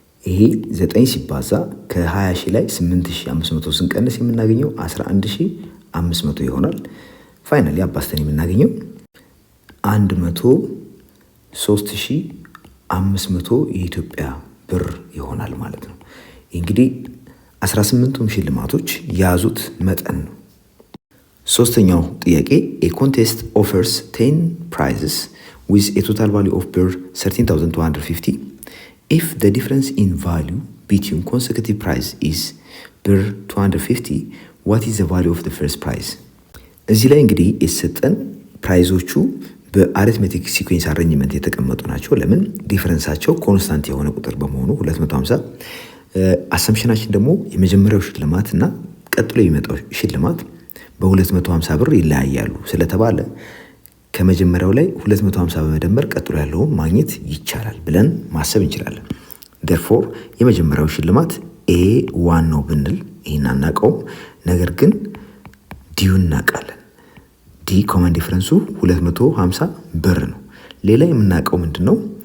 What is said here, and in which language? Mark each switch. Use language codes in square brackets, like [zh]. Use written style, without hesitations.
[am] ይሄ 9 ሲባዛ ከ20 ሺህ ላይ 8500 ስንቀንስ የምናገኘው 11500 ይሆናል። ፋይናሊ አባስተን የምናገኘው 103500 የኢትዮጵያ ብር ይሆናል ማለት ነው። እንግዲህ 18ቱም ሽልማቶች የያዙት መጠን ነው። ሶስተኛው ጥያቄ [en] a contest offers 10 prizes with a total value of birr 13,250. If the difference in value between consecutive prize is birr 250, what is the value of the first prize? [am] እዚህ ላይ እንግዲህ የተሰጠን ፕራይዞቹ በአሪትሜቲክ ሲኩዌንስ አሬንጅመንት የተቀመጡ ናቸው። ለምን? ዲፈረንሳቸው ኮንስታንት የሆነ ቁጥር በመሆኑ 250። አሰምሽናችን ደግሞ የመጀመሪያው ሽልማት እና ቀጥሎ የሚመጣው ሽልማት በ250 ብር ይለያያሉ ስለተባለ ከመጀመሪያው ላይ 250 በመደመር ቀጥሎ ያለውን ማግኘት ይቻላል ብለን ማሰብ እንችላለን። therefore የመጀመሪያው ሽልማት A1 ነው ብንል ይሄን አናውቀውም፣ ነገር ግን ዲዩን እናውቃለን። ዲ ኮመን ዲፈረንሱ 250 ብር ነው። ሌላ የምናውቀው ምንድነው?